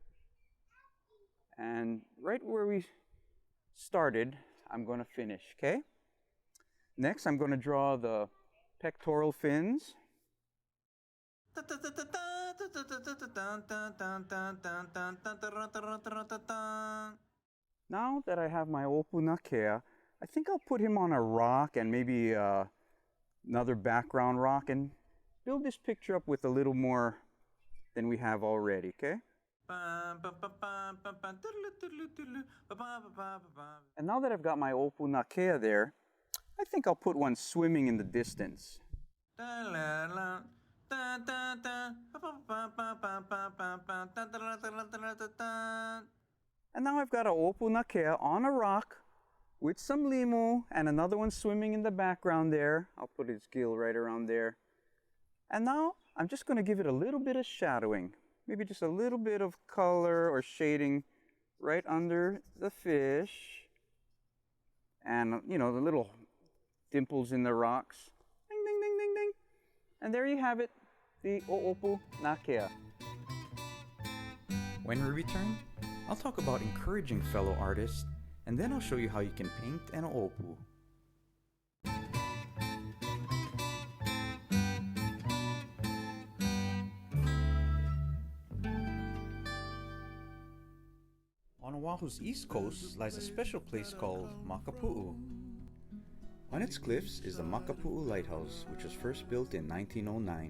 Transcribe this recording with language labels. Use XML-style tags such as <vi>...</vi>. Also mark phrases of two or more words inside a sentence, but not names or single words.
<en>And right where we started, I'm going to finish, okay? Next, I'm going to draw the pectoral fins. Now that I have my ʻoʻopu nākea, I think I'll put him on a rock and maybe another background rock and build this picture up with a little more than we have already, okay? And now that I've got my ʻoʻopu nākea there, I think I'll put one swimming in the distance. And now I've got a ʻoʻopu nākea on a rock with some limu and another one swimming in the background there. I'll put his gill right around there. And now I'm just going to give it a little bit of shadowing. Maybe just a little bit of color or shading right under the fish. And, you know, the little dimples in the rocks. Ding, ding, ding, ding, ding. And there you have it, the ʻoʻopu nākea. When we return, I'll talk about encouraging fellow artists, and then I'll show you how you can paint an ʻoʻopu. On Oahu's east coast lies a special place called Makapuuu. On its cliffs is the Makapuuu Lighthouse, which was first built in 1909.</en>